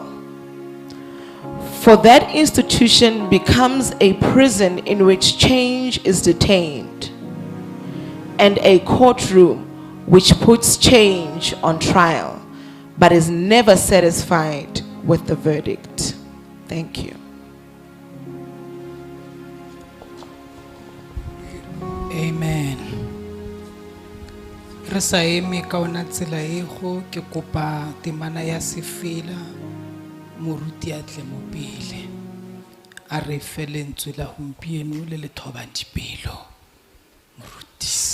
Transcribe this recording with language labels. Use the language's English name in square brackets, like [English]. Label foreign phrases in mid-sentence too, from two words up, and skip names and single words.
[English] For that institution becomes a prison in which change is detained, and a courtroom which puts change on trial, but is never satisfied with the verdict. Thank you. Amen. [Southern Sotho] Re sa eme ka ona tsela ego ke kopa temana ya sefela moruti a tle mo pele a re fele ntswe la gompieno le le thobang dipelo moruti